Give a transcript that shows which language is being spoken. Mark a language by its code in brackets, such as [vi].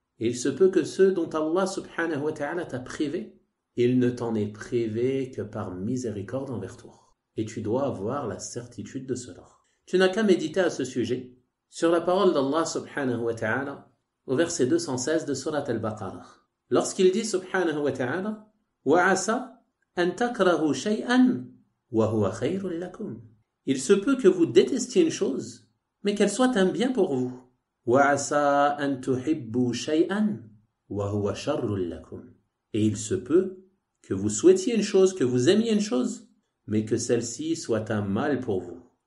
[fr] Et il se peut que ceux dont Allah subhanahu wa ta'ala t'a privé, il ne t'en est privé que par miséricorde envers toi. Et tu dois avoir la certitude de cela. Tu n'as qu'à méditer à ce sujet sur la parole d'Allah subhanahu wa ta'ala au verset 216 de Surat al-Baqarah. Lorsqu'il dit [ar] subhanahu wa ta'ala وَعَسَى أَن تَكْرَهُ شَيْئًا وَهُوَ خَيْرٌ لَكُمْ. [fr] Il se peut que vous détestiez une chose, mais qu'elle soit un bien pour vous. [ar] وَعَسَى أَن تُحِبُّوا شَيْئًا وَهُوَ شَرٌّ لَكُمْ. [fr] Et il se peut que vous souhaitiez une chose, que vous aimiez une chose, mais que celle-ci soit un mal pour vous.